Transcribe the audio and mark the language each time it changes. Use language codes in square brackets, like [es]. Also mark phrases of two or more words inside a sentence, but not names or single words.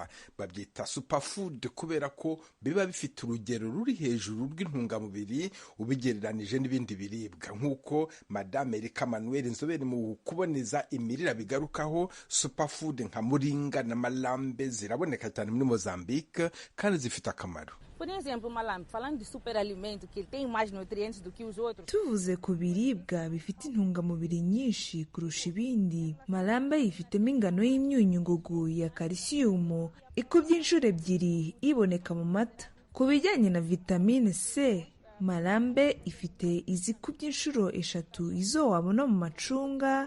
[rw] Babyita superfood kubera ko biba bifite urugero ruri hejuru rw'intungamubiri ubigereranije n'ibindi biribwa, nk'uko Madame Emmanuel, inzobere mu kuboneza imirire, bigarukaho. Superfood nka moringa na malambe ziraboneka cyane muri Mozambique kandi zifite akamaro. [pt] Por exemplo, malambe, falando de superalimento, que ele tem mais nutrientes do que os outros. [rw] Tuvuze ku biribwa bifite intungamubiri nyinshi kurusha ibindi, malambe ifitemo ingano y'imyunyungugu ya calcium ikubye inshuro 2 iboneka mu mata. Ku bijyanye na vitamine C, malambe ifite izikubye inshuro 3 izo wabona mu macunga.